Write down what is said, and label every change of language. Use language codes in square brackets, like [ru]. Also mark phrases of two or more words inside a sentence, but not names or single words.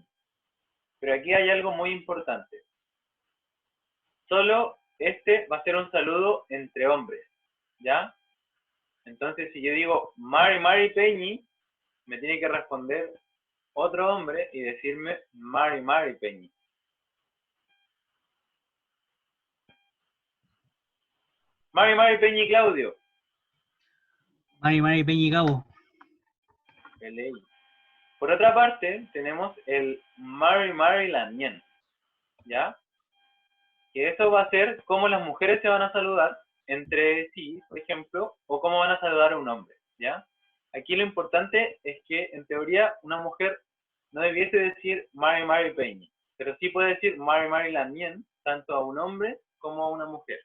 [es] Pero aquí hay algo muy importante. Solo este va a ser un saludo entre hombres, ¿ya? Entonces, si yo digo [arn] Mari Mari Peñi, [es] me tiene que responder otro hombre y decirme [arn] Mari Mari Peñi. Mari Mari Peñi Claudio. Mari Mari Peñigabo. [es] LI. Por otra parte, tenemos el [arn] Mari Mari Lamien, [es] ¿ya? Que eso va a ser cómo las mujeres se van a saludar entre sí, por ejemplo, o cómo van a saludar a un hombre, ¿ya? Aquí lo importante es que, en teoría, una mujer no debiese decir [arn] Mari Mari Peñi, [es] pero sí puede decir [arn] Mari Mari Lamien, [es] tanto a un hombre como a una mujer.